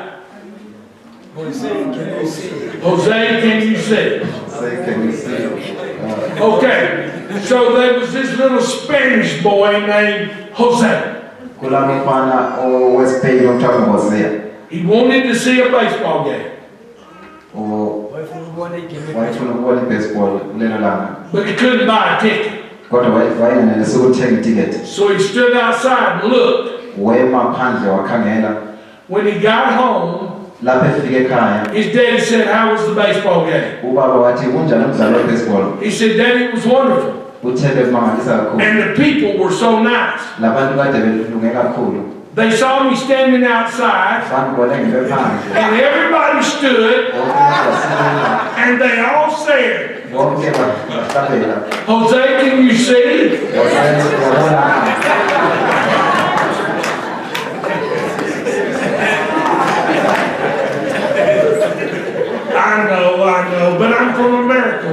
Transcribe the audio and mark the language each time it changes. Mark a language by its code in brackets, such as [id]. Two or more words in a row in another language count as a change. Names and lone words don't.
[en] Jose, can you see? Okay, so there was this little Spanish boy named Jose. He wanted to see a baseball game. [nd] wayefuna ukubona i-baseball kulelo langa [en] but he couldn't buy a ticket. [nd] kodwa wayengenelisi ukuthenga itiketi. [en] So he stood outside and looked. [nd] Wema phandle wakhangela. [en] When he got home, [nd] lapho efike ekhaya [en] his daddy said, "How was the baseball game?" [nd] ubaba wathi kunjani umdlalo we-baseball? [en] He said, "Daddy, it was wonderful. [nd] Uthele kumangalisa kakhulu. [en] And the people were so nice. [nd] Labantu kade belunge kakhulu. [en] They saw me standing outside, and everybody stood, and they all said, Jose, can you see? I know, but I'm from America.